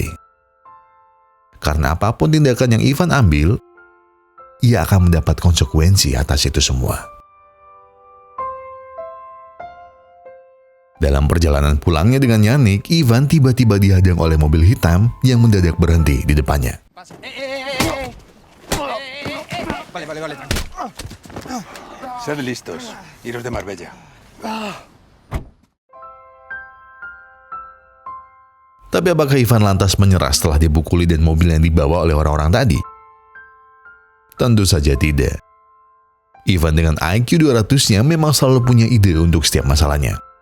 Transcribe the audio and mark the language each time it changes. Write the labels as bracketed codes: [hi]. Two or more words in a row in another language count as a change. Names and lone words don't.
[id] Karena apapun tindakan yang Ivan ambil, ia akan mendapat konsekuensi atas itu semua. Dalam perjalanan pulangnya dengan Yannick, Ivan tiba-tiba dihadang oleh mobil hitam yang mendadak berhenti di depannya. [es] Vale. Sed listos. Iros de Marbella. [id] Tapi apakah Ivan lantas menyerah setelah dipukuli dan mobil yang dibawa oleh orang-orang tadi? Tentu saja tidak. Ivan dengan IQ 200-nya memang selalu punya ide untuk setiap masalahnya.